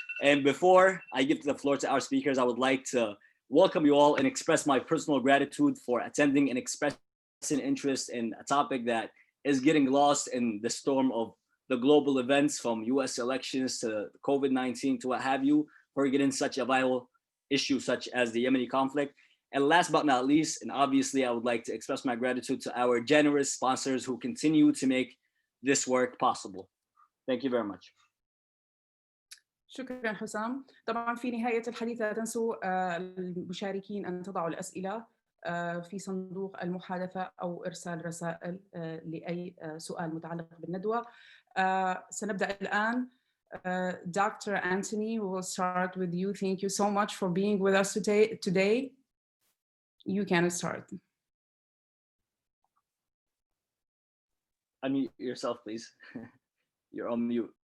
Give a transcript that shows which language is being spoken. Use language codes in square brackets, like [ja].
[en] And before I give the floor to our speakers, I would like to welcome you all and express my personal gratitude for attending and expressing interest in a topic that is getting lost in the storm of the global events, from US elections to COVID-19 to what have you, for getting such a vital issue such as the Yemeni conflict. And last but not least, and obviously I would like to express my gratitude to our generous sponsors who continue to make this work possible. Thank you very much. [ar] شكرا حسام. طبعا في نهاية الحديث لا تنسوا المشاركين أن تضعوا الأسئلة في صندوق المحادثة أو إرسال رسائل لأي سؤال متعلق بالندوة. سنبدأ الآن. Dr. [en] Anthony, we will start with you. Thank you so much for being with us today. You can start. Unmute yourself, please. You're on mute.